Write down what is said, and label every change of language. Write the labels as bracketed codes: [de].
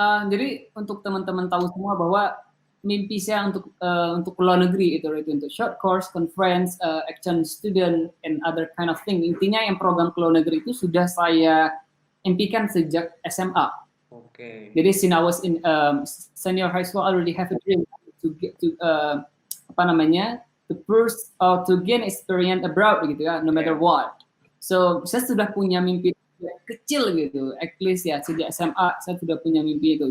[id] jadi untuk teman-teman tahu semua bahwa mimpi saya untuk luar negeri itu untuk short course, conference, exchange student, [en] and other kind of thing. [id] Intinya yang program ke luar negeri itu sudah saya impikan sejak SMA. Oke. [en] Jadi since I was in senior high school, I already have a dream to get to [id] apa namanya, [en] the first to gain experience abroad [id] gitu ya, [en] no matter Iya. what. [id] So saya sudah punya mimpi kecil gitu, [en] at least [id] ya sejak SMA saya sudah punya mimpi itu.